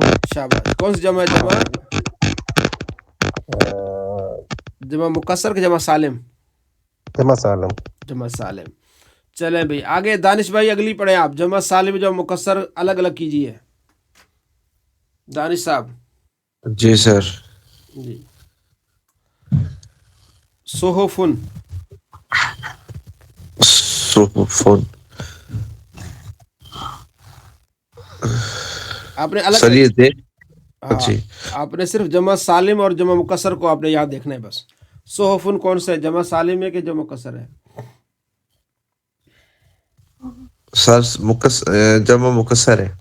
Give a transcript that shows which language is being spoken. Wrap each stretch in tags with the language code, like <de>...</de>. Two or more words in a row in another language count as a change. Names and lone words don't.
<ur>شاباش. کون سی جمع ہے؟ جمع جمع مکسر کے جمع سالم؟ جمع سالم. جمع سالم. چلیں بھائی آگے. دانش بھائی اگلی پڑھیں آپ. جمع سالم جمع مکسر الگ الگ کیجیے. دانش صاحب. جی سر. جی. صحفن. صحفن. آپ نے الگ سر یہ دے. ہاں، جی آپ نے صرف جمع سالم اور جمع مکسر کو آپ نے یاد دیکھنا ہے بس. صحفن کون سا ہے؟ جمع سالم ہے کہ جمع مکسر ہے؟ سر جمع مکسر ہے.</ur>